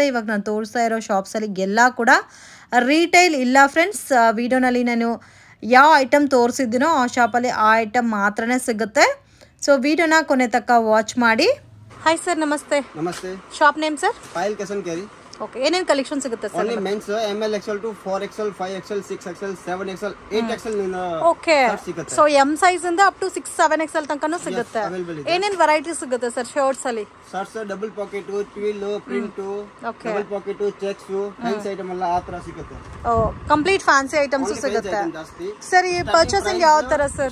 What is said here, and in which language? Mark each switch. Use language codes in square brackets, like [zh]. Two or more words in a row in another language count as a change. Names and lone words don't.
[kn] ಇವಾಗ ನಾನು ತೋರಿಸ್ತಾ ಇರೋ ಶಾಪ್ಸಲ್ಲಿ ಎಲ್ಲ ಕೂಡ ರೀಟೈಲ್ ಇಲ್ಲ ಫ್ರೆಂಡ್ಸ್. ವಿಡಿಯೋನಲ್ಲಿ ನಾನು ಯಾವ ಐಟಮ್ ತೋರಿಸಿದ್ದೀನೋ ಆ ಶಾಪಲ್ಲಿ ಆ ಐಟಮ್ ಮಾತ್ರನೇ ಸಿಗುತ್ತೆ. ಸೊ ವಿಡಿಯೋನ ಕೊನೆ ತನಕ ವಾಚ್ ಮಾಡಿ. [en] hi sir, [kn] ನಮಸ್ತೆ. ನಮಸ್ತೆ. [en] shop name sir? [kn] ಪಾಯಲ್ ಕ್ಯಾಶ್ ಆ್ಯಂಡ್ ಕ್ಯಾರಿ. ಓಕೆ, ಏನೇನು ಕಲೆಕ್ಷನ್ ಸಿಗುತ್ತೆ ಸರ್? [en] only mens ML XL to 4XL 5XL 6XL 7XL 8XL [kn] ಓಕೆ. ಸೊ [en] M size [kn] ಇಂದ [en] up to [kn] 6 7XL ತನಕನೂ ಸಿಗುತ್ತೆ. ಏನೇನು ವೆರೈಟಿ ಸಿಗುತ್ತೆ ಸರ್ ಶರ್ಟ್ಸ್ ಅಲ್ಲಿ? [en] shirts double pocket, twill, print, double pocket, checks, fancy item [kn] ಎಲ್ಲ ಆ ತರ ಸಿಗುತ್ತೆ. [en] complete fancy items [kn] ಸಿಗುತ್ತೆ ಸರ್. ಈ ಪರ್ಚೇಸಿಂಗ್ ಯಾವ ತರ ಸರ್?